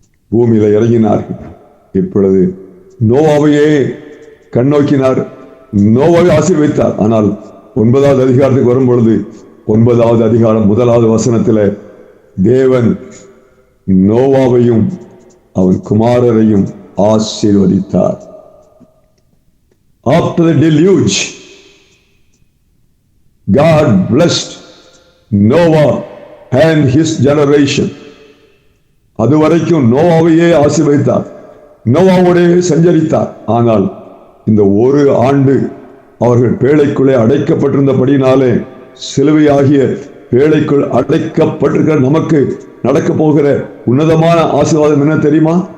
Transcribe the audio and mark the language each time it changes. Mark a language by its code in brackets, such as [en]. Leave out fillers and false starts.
[ta] பூமியில இறங்கினார்கள். இப்பொழுது நோவாவையே கண்ணோக்கினார், நோவாவை ஆசீர்வதித்தார். ஆனால் 9வது அதிகாரத்துக்கு வரும் பொழுது 9வது அதிகாரம் 1வது வசனத்தில் தேவன் நோவாவையும் அவன் குமாரரையும் ஆசீர்வதித்தார். [en] After the deluge, God blessed Noah and his generation. [ta] அதுவரைக்கும் நோவாவையே ஆசீர்வதித்தார், நோவாவோடே சஞ்சரித்தார். ஆனால் இந்த ஒரு ஆண்டு அவர்கள் பேழைக்குள்ளே அடைக்கப்பட்டிருந்தபடினாலே, சிலுவையாகிய பேழைக்குள் அடைக்கப்பட்டிருக்கிற நமக்கு நடக்க போகிற உன்னதமான ஆசீர்வாதம் என்ன தெரியுமா?